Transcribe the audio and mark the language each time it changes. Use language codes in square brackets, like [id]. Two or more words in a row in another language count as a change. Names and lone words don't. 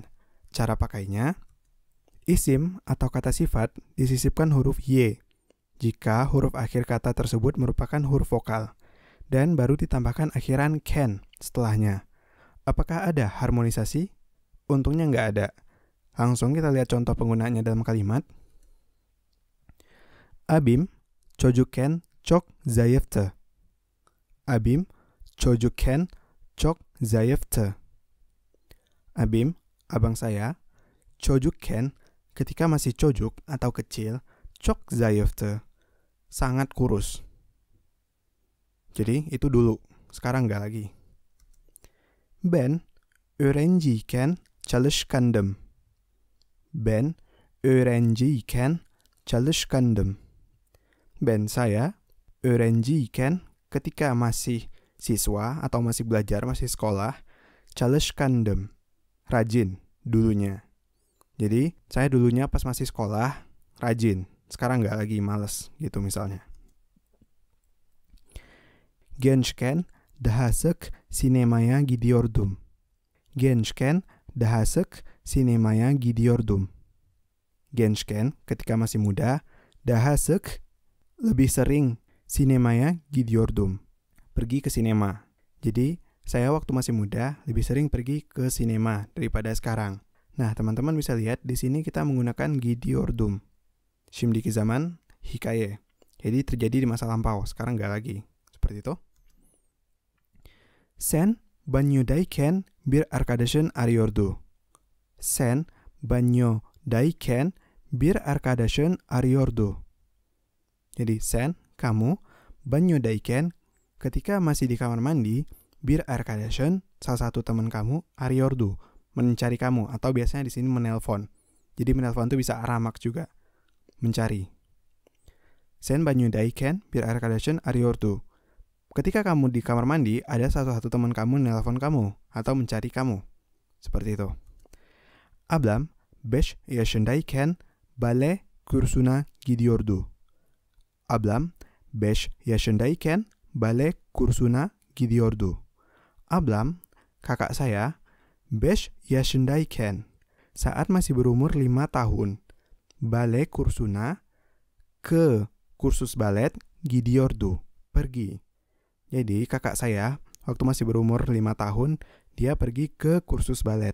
[id] Cara pakainya, isim atau kata sifat disisipkan huruf Y, jika huruf akhir kata tersebut merupakan huruf vokal, dan baru ditambahkan akhiran ken setelahnya. Apakah ada harmonisasi? Untungnya nggak ada. Langsung kita lihat contoh penggunaannya dalam kalimat. [tr] Abim çocukken çok zayıftı. Abim çocukken çok zayıftı. Abim, [id] abang saya, çocukken, ketika masih cojok atau kecil, [tr] çok zayıftı, [id] sangat kurus. Jadi itu dulu, sekarang nggak lagi. [tr] Ben öğrenciyken çalışkandım. Ben öğrenciyken çalışkandım. [id] Ben saya öğrenciyken, ketika masih siswa atau masih belajar, masih sekolah, çalışkandım, rajin dulunya. Jadi saya dulunya pas masih sekolah rajin, sekarang nggak lagi, males gitu misalnya. [tr] Gençken daha sık sinemaya gidiyordum. Gençken daha sık sinemaya gidiyordum. Gençken, [id] ketika masih muda, [tr] daha sık, [id] lebih sering, [tr] sinemaya gidiyordum, [id] pergi ke sinema. Jadi, saya waktu masih muda lebih sering pergi ke sinema daripada sekarang. Nah, teman-teman bisa lihat di sini kita menggunakan gidiordum. [tr] Şimdiki zaman hikaye. [id] Jadi terjadi di masa lampau, sekarang nggak lagi. Seperti itu. [tr] Sen banyodaiken bir arkadaşın arıyordu. Sen banyodaiken bir arkadaşın arıyordu. [id] Jadi sen, kamu, banyodaiken, ketika masih di kamar mandi, [tr] bir arkadaşın, [id] salah satu teman kamu, arıyordu, mencari kamu, atau biasanya di sini menelpon. Jadi menelpon itu bisa aramak juga, mencari. [tr] Sen banyodaiken bir arkadaşın arıyordu. [id] Ketika kamu di kamar mandi, ada salah satu teman kamu menelpon kamu atau mencari kamu. Seperti itu. [tr] Ablam 5 yaşındayken bale kursuna gidiyordu. Ablam 5 yaşındayken bale kursuna gidiyordu. Ablam, [id] kakak saya, 5 yaşındayken, saat masih berumur 5 tahun, [tr] bale kursuna, [id] ke kursus balet, gidiyordu, pergi. Jadi kakak saya, waktu masih berumur 5 tahun, dia pergi ke kursus balet.